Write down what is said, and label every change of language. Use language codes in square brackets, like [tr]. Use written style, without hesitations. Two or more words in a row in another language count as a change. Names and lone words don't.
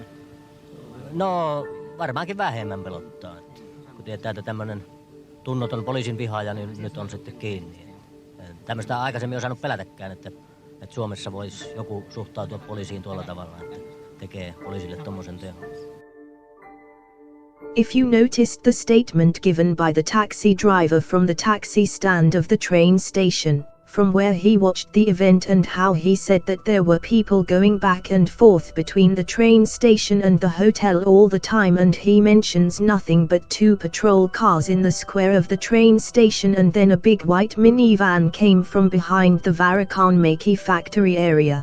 [fi] No varmaankin vähemmän pelottaa. Kun tietää, että tämmöinen tunnoton poliisin vihaaja, niin nyt on sitten kiinni. Tämmöistä aikaisemmin ei osannut pelätäkään, että Suomessa voisi joku suhtautua poliisiin tuolla tavalla, että tekee poliisille tommosen teon. [en] If you noticed the statement given by the taxi driver from the taxi stand of the train station, from where he watched the event and how he said that there were people going back and forth between the train station and the hotel all the time, and he mentions nothing but 2 patrol cars in the square of the train station, and then a big white minivan came from behind the Varakanmäki factory area.